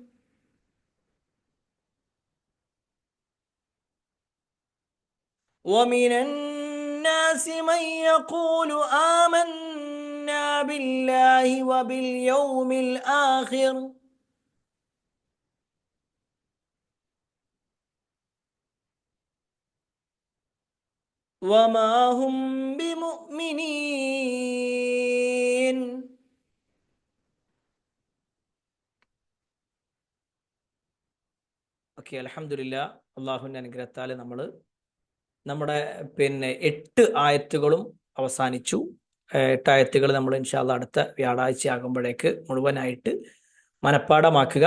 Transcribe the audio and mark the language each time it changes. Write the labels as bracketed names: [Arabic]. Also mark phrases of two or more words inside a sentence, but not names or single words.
[Arabic] ومن الناس من يقول آمنا بالله وباليوم الآخر وما هم بمؤمنين. [Malayalam] ഓക്കെ, [Arabic] الحمد لله. [Malayalam] അള്ളാഹുവിൻ്റെ അനുഗ്രഹത്താൽ നമ്മൾ നമ്മുടെ 8 ആയത്തുകളും അവസാനിച്ചു. 8 ആയത്തുകൾ നമ്മൾ [Arabic] إن شاء الله [Malayalam] അടുത്ത വ്യാഴാഴ്ച ആകുമ്പോഴേക്ക് മുഴുവനായിട്ട് മനഃപ്പാഠമാക്കുക.